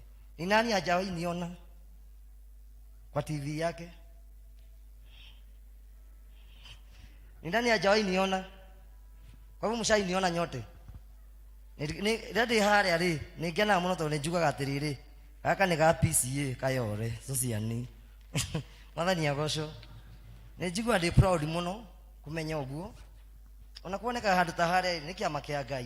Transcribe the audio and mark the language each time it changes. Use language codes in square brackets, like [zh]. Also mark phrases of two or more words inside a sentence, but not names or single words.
[sw] Ni nani hajawahi niona kwa TV yake? Ni nani hajawahi niona? Kwa hivyo mshai niona nyote. [ki] Ndĩ harĩa rĩ, nĩ ngenaga mũno tondũ nĩ njugaga atĩrĩrĩ, gaka nĩ ga P.C.E.A kayore sociani. Mwathani agocwo. Nĩ njigua ndĩ proud mũno kumenya ũguo. Ona kuoneka handũ ta harĩa nĩ kĩama kĩa Ngai.